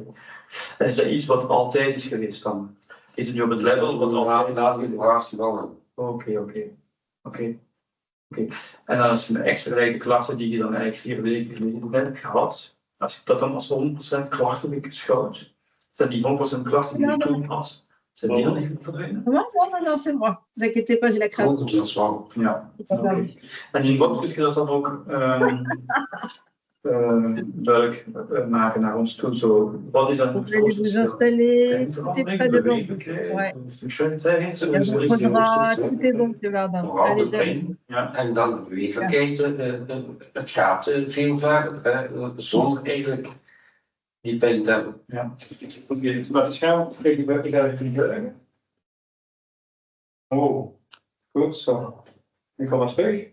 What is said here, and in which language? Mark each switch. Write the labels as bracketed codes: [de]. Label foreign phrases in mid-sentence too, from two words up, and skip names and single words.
[nl] En is dat iets wat altijd is geweest dan? Is het nu op het level wat altijd... Na de operatie wel. Oké. En dan is het echt vergelijkte klachten die je dan eigenlijk 4 weken geleden hebt gehad. Als je dat dan als 100% klachten beschouwt, zijn die 100% klachten die je toen had, zijn die dan niet verdwenen? [fr] Non, c'est moi. Ne vous inquiétez pas, j'ai la crème. [nl] Dat is wel. Ja, oké. En in wat kun je dat dan ook duidelijk maken naar ons toe? Zo, wat is dan [fr] Vous allez vous installer, tout est prêt devant vous. Ouais. [nl] Functionaliteit? [fr] Il y a votre bras, tout est bon, le Verdun. Allez, allez. [nl] Ja. En dan de bewegelijkheid. Het gaat veel verder, zonder eigenlijk die pijn te hebben. Ja. Oké, maar het scherm, ik ga even uitleggen. Oh, goed zo. Ik kom maar terug.